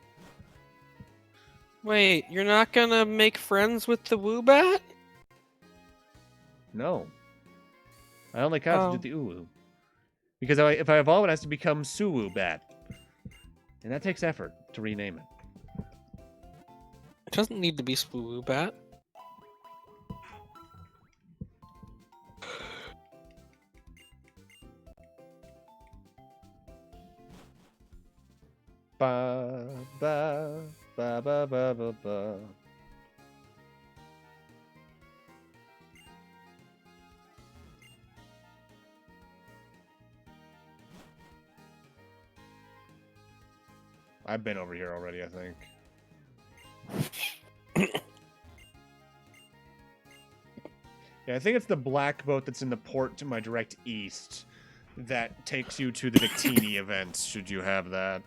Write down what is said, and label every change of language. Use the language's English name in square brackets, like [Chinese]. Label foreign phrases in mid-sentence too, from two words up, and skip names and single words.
[English] Wait, you're not gonna make friends with the Woobat? No. I only concentrate the Uwu. Because if I evolve, it has to become Suwoobat. And that takes effort to rename it. It doesn't need to be Woobat. Ba ba ba ba ba ba ba. I've been over here already, I think. Yeah, I think it's the black boat that's in the port to my direct east that takes you to the Victini events, should you have that.